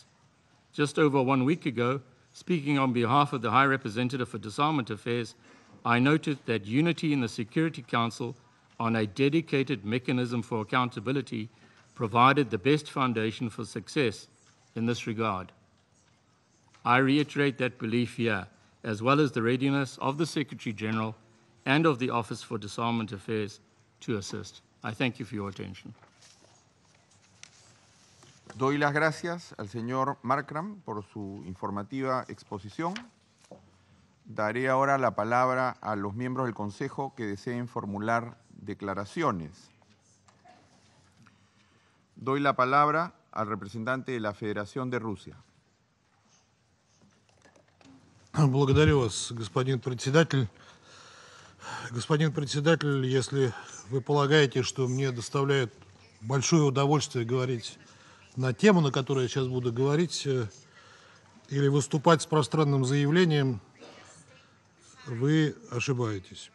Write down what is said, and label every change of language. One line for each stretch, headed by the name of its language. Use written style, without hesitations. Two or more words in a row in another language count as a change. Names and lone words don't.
English: Just over 1 week ago, speaking on behalf of the High Representative for Disarmament Affairs, I noted that unity in the Security Council on a dedicated mechanism for accountability provided the best foundation for success in this regard. I reiterate that belief here, as well as the readiness of the Secretary General and of the Office for Disarmament Affairs to assist. I thank you for your attention.
Spanish: Doy las gracias al señor Markram por su informativa exposición. Daré ahora la palabra a los miembros del Consejo que deseen formular declaraciones. Doy la palabra al representante de la Federación de Rusia.
Russian: Благодарю вас, господин председатель. Господин председатель, если вы полагаете, что мне доставляет большое удовольствие говорить на тему, на которую я сейчас буду говорить, или выступать с пространным заявлением, вы ошибаетесь.